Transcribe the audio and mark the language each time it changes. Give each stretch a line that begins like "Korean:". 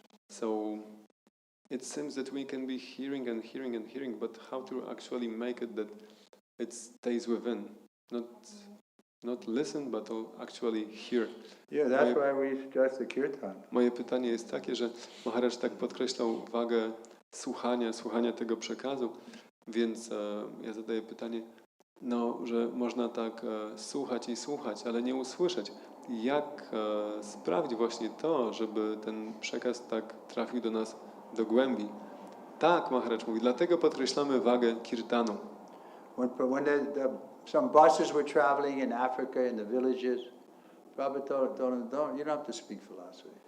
English: So it seems that we can be hearing and hearing and hearing, but how to actually make it that it stays within, not listen, but to actually hear. Yeah, that's why we stress the kirtan.
Polish: Moje pytanie jest takie, że Maharaj tak podkreślał wagę słuchania tego przekazu, więc ja zadaję pytanie, że można tak słuchać i słuchać, ale nie usłyszeć. Jak sprawić właśnie to, żeby ten przekaz tak trafił do nas do głębi? Tak, Maharaj mówi, dlatego podkreślamy wagę kirtanu.
English: When some buses were traveling in Africa, in the villages, Prabhupada told them, you don't have to speak philosophy.